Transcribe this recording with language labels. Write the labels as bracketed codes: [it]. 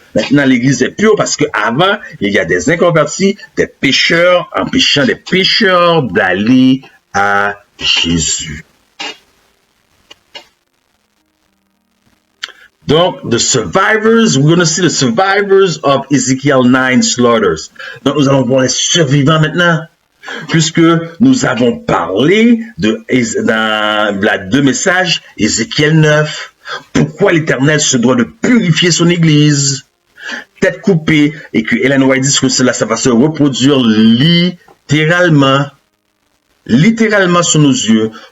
[fr] Maintenant, l'église est pure parce qu'avant, il y a des inconvertis, des pécheurs, empêchant des pécheurs d'aller à Jésus. [en] Donc, the survivors, we're going to see the survivors of Ezekiel 9 slaughters. [fr] Donc, nous allons voir les survivants maintenant. Puisque nous avons parlé dans la deux messages, Ézéchiel 9. Pourquoi l'Éternel se doit de purifier son église? Tête coupée, et que Ellen White dit que cela, ça va se reproduire littéralement sur nos yeux.